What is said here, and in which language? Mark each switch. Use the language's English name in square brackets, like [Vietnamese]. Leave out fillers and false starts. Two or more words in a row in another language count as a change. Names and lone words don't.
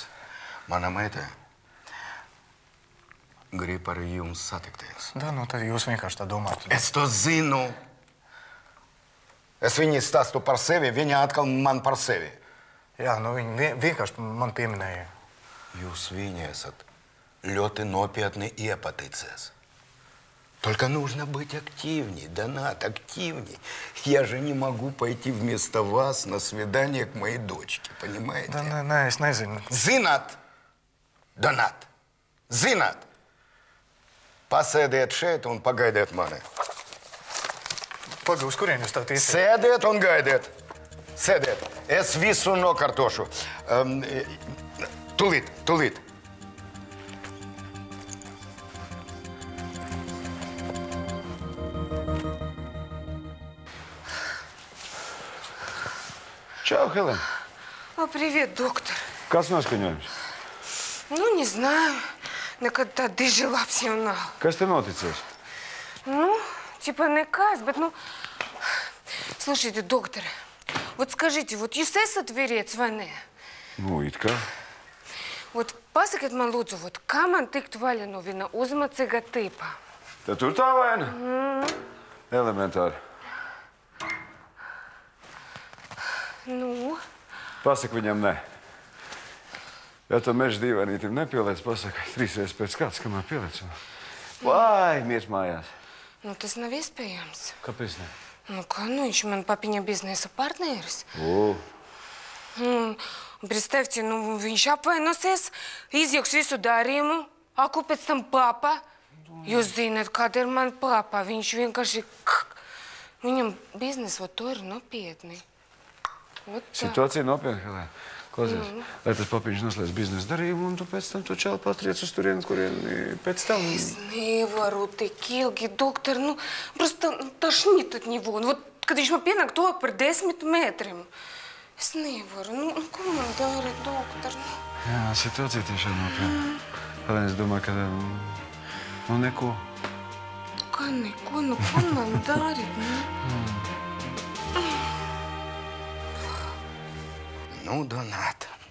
[Latvian] Mana meita grib ar jums satikties. Da, nu tad jūs vienkārši tā domājat. Es to zinu. Es viņai stāstu par sevi, viņa atkal man par sevi. Jā, nu viņi vienkārši man pieminēja. Jūs viņai esat ļoti nopietni iepaticies. [Russian] Только нужно быть активнее, Донат, активнее. Я же не могу пойти вместо вас на свидание к моей дочке, понимаете? Да, [Latvian] nē, es nezinu. Zināt, Donat, zināt. Pasēdiet šeit un pagaidiet mani. Pagaid, uz kurien jūs tā tiesiet? Sēdiet un gaidiet. Sēdiet. Es visu nokārtošu. Tūlīt. Čau, Helēna. [Russian] О, привет, доктор. [Latvian] Kāds noskaņojums? [Russian] Ну, не знаю. [Latvian] Nekad tā diži labs jau nav. Kas te noticies? [Russian] Ну, типа [Latvian] nekas, bet, nu... [Russian] Слушайте, доктор, вот скажите, вот [Latvian] jūs esat vīrietis vai ne? Nu, it kā. Вот pasakiet man, lūdzu, вот kā man tikt vaļa no viena uzmacīga tipa? Tad tur tā vaina? Elementāri. Nu? Pasaka viņam ne. Ja tu meža dīvainītim nepieliec, pasaka 3 reizes pēc kāds, kamēr pieliec. Vai, miers mājās. Nu, tas nav iespējams. Kāpēc ne? Nu, kā, nu, viņš man papiņa biznesa partneris. [Russian] Представьте, ну, [Latvian] viņš apvainosies, izjauks visu darījumu, aku pēc tam papa. Jūs zināt, kāda ir man papa. Viņš vienkārši... Viņam biznes, to ir nopietni. Situācija nopietna, Helēna. Klausies, lai tas papiņš noslēdz biznesa darījumu, un tu pēc tam to čāli pastriec uz turieni, kurien pēc tam... Es nevaru tik ilgi, doktor, [Russian] просто тошнит от него. Вот, [Latvian] kad viņš man pienāk to par 10 metriem. Es nevaru, ko man dara, doktor? Jā, situācija tiešām nopietna. Helēna, es domāju, ka... neko. Kā neko? Ko man darīt? Donāt.